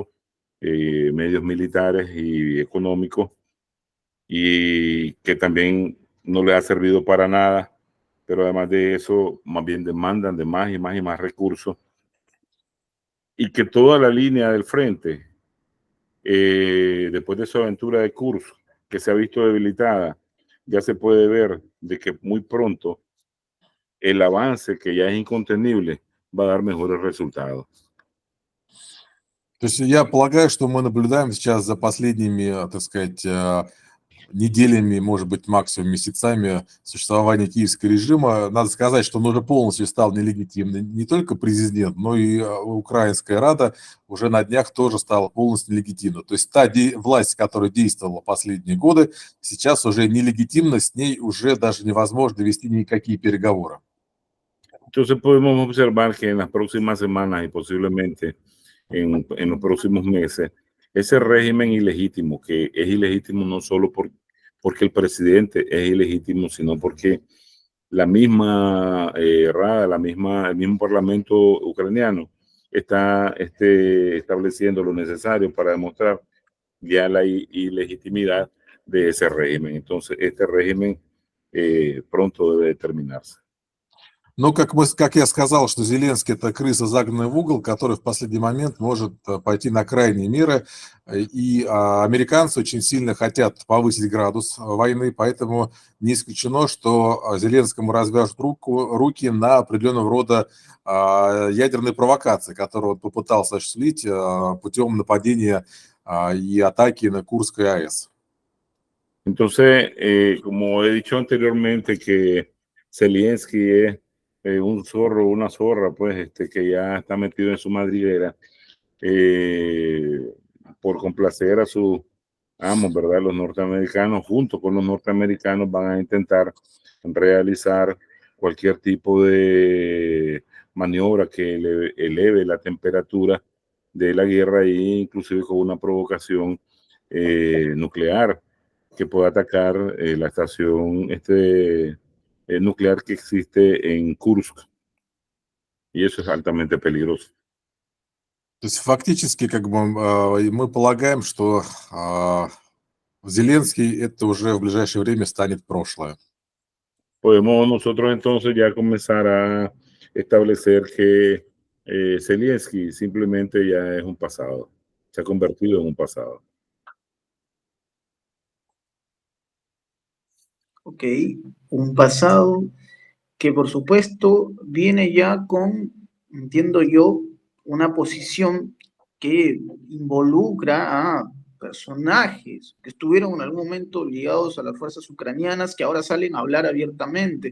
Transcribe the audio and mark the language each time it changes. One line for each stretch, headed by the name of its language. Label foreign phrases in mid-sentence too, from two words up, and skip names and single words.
Spanish: medios militares y económicos, y que también no le ha servido para nada, pero además de eso, más bien demandan de más y más y más recursos, y que toda la línea del frente, después de su aventura de Kursk, que se ha visto debilitada, ya se puede ver de que muy pronto el avance, que ya es incontenible, va a dar mejores resultados.
Russian: То есть я полагаю, что мы наблюдаем сейчас за последними, так сказать, неделями, может быть, максимум месяцами существования киевского режима. Надо сказать, что он уже полностью стал нелегитимным. Не только президент, но и Украинская Рада уже на днях тоже стала полностью нелегитимна. То есть та власть, которая действовала последние годы, сейчас уже нелегитимна, с ней уже даже невозможно вести никакие переговоры.
Spanish: Entonces podemos observar que en las próximas semanas y posiblemente en los próximos meses, ese régimen ilegítimo, que es ilegítimo no solo porque el presidente es ilegítimo, sino porque la misma Rada, el mismo parlamento ucraniano está estableciendo lo necesario para demostrar ya la ilegitimidad de ese régimen. Entonces, este régimen pronto debe terminarse.
Russian: Но, как я сказал, что Зеленский – это крыса, загнанная в угол, который в последний момент может пойти на крайние меры. И американцы очень сильно хотят повысить градус войны, поэтому не исключено, что Зеленскому развяжут руки на определенного рода ядерные провокации, которые он попытался осуществить путем нападения и атаки на Курскую АЭС.
Spanish: Entonces, como he dicho anteriormente, que Zelensky es un zorro, una zorra, pues, que ya está metido en su madriguera por complacer a sus amos, ¿verdad? Los norteamericanos, junto con los norteamericanos, van a intentar realizar cualquier tipo de maniobra que eleve la temperatura de la guerra e inclusive con una provocación nuclear que pueda atacar la estación nuclear que existe en Kursk. Y eso es altamente peligroso.
Russian: То есть фактически как бы мы полагаем, что Зеленский это уже в ближайшее время станет прошлое.
Spanish: Podemos nosotros entonces ya comenzar a establecer que Zelensky simplemente ya es un pasado, se ha convertido en un pasado. Ok, un pasado que por supuesto viene ya con, entiendo yo, una posición que involucra a personajes que estuvieron en algún momento ligados a las fuerzas ucranianas que ahora salen a hablar abiertamente.